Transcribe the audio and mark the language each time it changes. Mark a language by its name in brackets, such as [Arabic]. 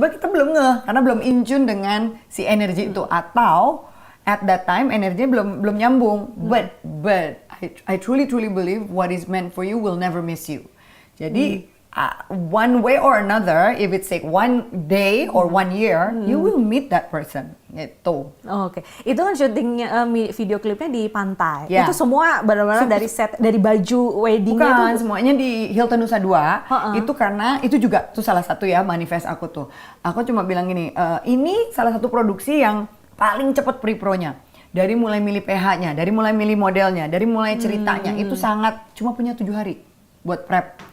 [Indonesian] Coba kita belum ngeh karena belum [English] in tune [Indonesian] dengan si energi itu, atau [English] at that time [Indonesian] energinya belum nyambung. [English] But I truly believe what is meant for you will never miss you. Jadi one way or another, if it's like one day or 1 year, you will meet that person. [Indonesian] Gitu. Oke. Itu kan syutingnya video klipnya di pantai. Ya. Itu semua benar-benar dari set, dari baju weddingnya Bukan, itu. semuanya di Hilton Nusa Dua. Itu karena itu juga tuh salah satu ya manifest aku tuh. Aku cuma bilang gini, ini salah satu produksi yang paling cepat pre-pro-nya. Dari mulai milih PH-nya, dari mulai milih modelnya, dari mulai ceritanya, itu sangat cuma punya 7 hari buat prep.